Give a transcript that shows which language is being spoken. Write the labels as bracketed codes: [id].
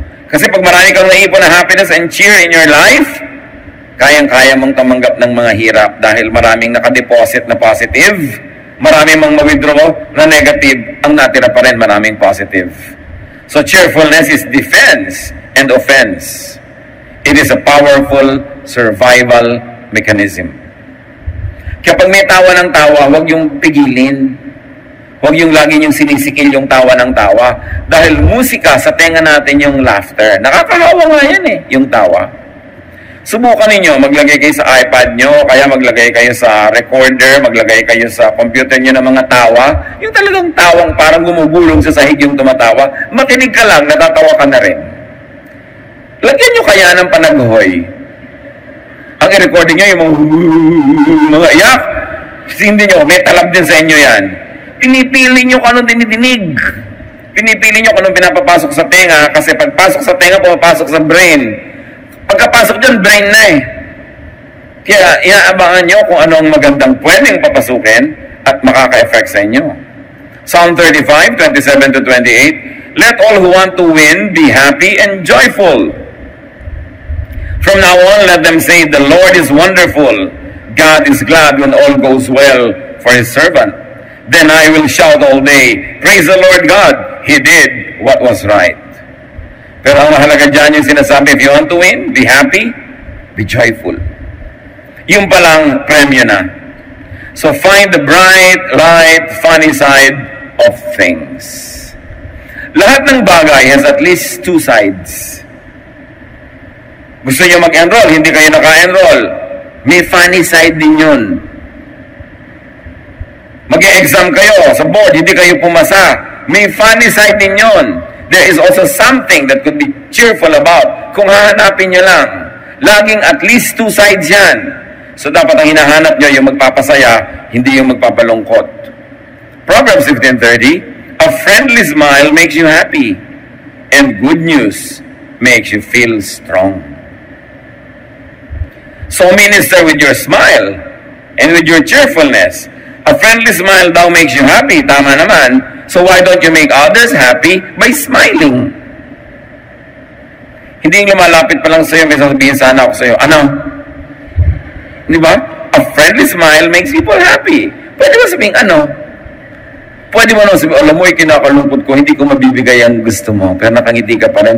[tl] Kasi pag marami kang naipon na [en] happiness and cheer in your life, [tl] kayang-kaya mong tumanggap ng mga hirap dahil maraming nakadeposit na positive, maraming mang ma-withdraw na negative, ang natira pa rin maraming positive. [en] So cheerfulness is defense and offense. It is a powerful survival mechanism. [tl] Kaya pag may tawa ng tawa, huwag yung pigilin. Huwag yung lagi yung sinisikil yung tawa ng tawa. Dahil musika, sa tenga natin yung laughter. Nakakahawa nga yan yung tawa. Subukan ninyo, maglagay kayo sa iPad nyo, kaya maglagay kayo sa recorder, maglagay kayo sa computer nyo ng mga tawa. Yung talagang tawang parang gumugulong sa sahig yung tumatawa. Makinig ka lang, natatawa ka na rin. Lagyan nyo kaya ng panaghoy. Ang i-recording nyo yung mga iyak. Hindi nyo, may talab din sa inyo yan. Pinipili nyo kung anong dinidinig. Pinipili nyo kung anong pinapapasok sa tenga kasi pagpasok sa tenga, pumapasok sa brain. Pagkapasok dyan, brain na Kaya iaabangan nyo kung ano ang magandang pwedeng papasukin at makaka-effect sa inyo. [en] Psalm 35, 27-28, let all who want to win be happy and joyful. From now on, let them say, the Lord is wonderful. God is glad when all goes well for His servant. Then I will shout all day, praise the Lord God, He did what was right. [tl] Pero ang mahalaga dyan yung sinasabi, [en] if you want to win, be happy, be joyful. [tl] Yung palang premyo na. [en] So find the bright, light, funny side of things. [tl] Lahat ng bagay [en] has at least two sides. [tl] Gusto nyo mag-enroll, hindi kayo naka-enroll. May funny side din yun. Mag-e-exam kayo sa board, hindi kayo pumasa. May funny side din yun. [en] There is also something that could be cheerful about. [tl] Kung hahanapin nyo lang, laging [en] at least two sides yan. [tl] So dapat ang hinahanap nyo yung magpapasaya, hindi yung magpapalungkot. [en] Proverbs 15:30, a friendly smile makes you happy, and good news makes you feel strong. So minister with your smile and with your cheerfulness. A friendly smile daw makes you happy. Tama naman. So why don't you make others happy by smiling? [tl] Hindi yung lumalapit pa lang sa'yo, may sasabihin sana ako sa'yo. Ano? Di ba? A friendly smile makes people happy. Pwede ba sabihin ano? Pwede mo naman sabihin, alam mo, kinakalungkot ko, hindi ko mabibigay ang gusto mo, pero nakangiti ka pa rin.